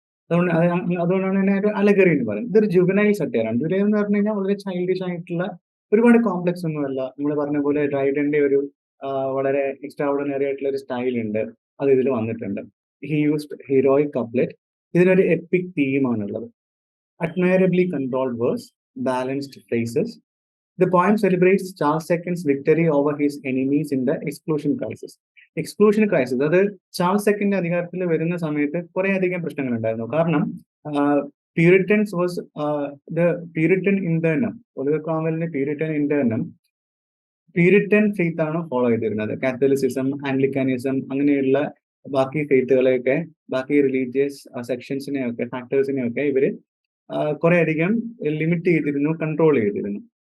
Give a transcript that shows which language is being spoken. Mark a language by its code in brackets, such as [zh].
[ml] അതുകൊണ്ടാണ് തന്നെ ഒരു അലഗറി എന്ന് പറയുന്നത്. ഇതൊരു ജുവനൈൽ സറ്റയറാണ്. ജുവനൈൽ എന്ന് പറഞ്ഞു കഴിഞ്ഞാൽ വളരെ ചൈൽഡിഷ് ആയിട്ടുള്ള, ഒരുപാട് കോംപ്ലക്സ് ഒന്നുമല്ല. നമ്മൾ പറഞ്ഞ പോലെ ഡ്രൈഡന്റെ ഒരു വളരെ എക്സ്ട്രാ ഓർഡിനറി ആയിട്ടുള്ള ഒരു സ്റ്റൈൽ ഉണ്ട്, അത് ഇതിൽ വന്നിട്ടുണ്ട്. [en] He used heroic couplet. [ml] ഇതിനൊരു EPIC തീമാണുള്ളത്. [en] admirably controlled verse, balanced phrases. The poem celebrates Charles II's victory over his enemies in the exclusion crisis. [ml] Exclusion crisis, അത് ചാൾസ് സെക്കൻഡ് അധികാരത്തിൽ വരുന്ന സമയത്ത് കുറെ അധികം പ്രശ്നങ്ങൾ ഉണ്ടായിരുന്നു. [en] കാരണം Puritans was the Puritan Interregnum, Oliver ക്രോംവെലിന്റെ Puritan Interregnum [ml] Puritan faith ആണ് ഫോളോ ചെയ്തിരുന്നത്. കാത്തലിസിസം, ആംഗ്ലിക്കാനിസം അങ്ങനെയുള്ള ബാക്കി ഫെയ്ത്തുകളെയൊക്കെ, ബാക്കി റിലീജിയസ് സെക്ഷൻസിനെയൊക്കെ, ഫാക്ടേഴ്സിനെയൊക്കെ ഇവര് കുറെ അധികം ലിമിറ്റ് ചെയ്തിരുന്നു, കൺട്രോൾ ചെയ്തിരുന്നു.